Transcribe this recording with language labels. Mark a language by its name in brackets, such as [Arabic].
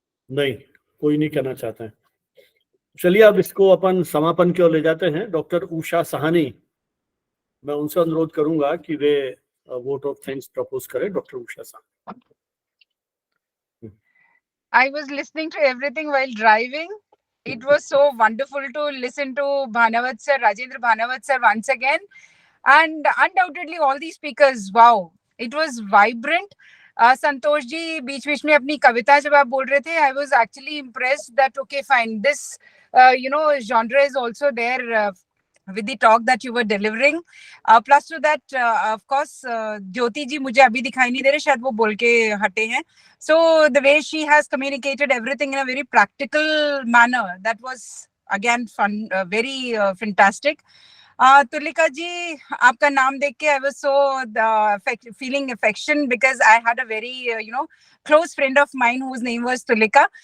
[Hindi] नहीं, कोई नहीं कहना चाहते हैं। चलिए अब इसको अपन समापन की ओर ले जाते हैं। डॉक्टर उषा साहनी, मैं उनसे अनुरोध करूंगा कि वे वोट ऑफ थैंक्स प्रपोज करें। Doctor Usha Sahni. [English] I was listening to everything while driving. It was so wonderful to listen to Bhanavat sir, Rajendra Bhanavat sir once again. And undoubtedly all these speakers, wow, it was vibrant. Santosh ji, [Hindi] बीच में अपनी कविता जब आप बोल रहे थे, [English] I was actually impressed that, okay, fine, this, genre is also there with the talk that you were delivering. Plus to that, of course, [Hindi] Jyoti ji मुझे अभी दिखाई नहीं दे रहे, शायद वो बोल के हटे हैं. [English] So the way she has communicated everything in a very practical manner, that was again fun, very fantastic. Tulika ji, [Hindi] आपका नाम देख के [English] I was so feeling affection because I had a very close friend of mine whose name was Tulika.